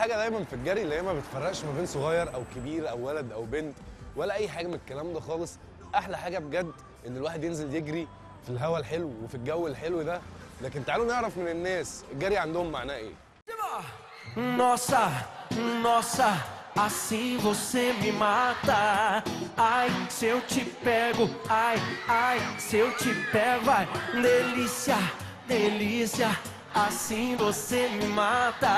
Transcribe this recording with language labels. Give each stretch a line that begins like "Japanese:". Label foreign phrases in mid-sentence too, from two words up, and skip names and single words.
Arabic: دايما في الجري اللي هي ما بتفرقش ما بين صغير او كبير او ولد او بنت ولا اي حاجه من الكلام ده خالص. احلى حاجه بجد ان الواحد ينزل يجري في الهواء الحلو وفي الجو الحلو ده. لكن تعالوا نعرف من الناس الجري عندهم معناه ايه.
Portuguese: Nossa, nossa, assim você me mata. Ai, se eu te pego, ai, ai, se eu te pego, vai. Delícia, delícia, assim você me mata.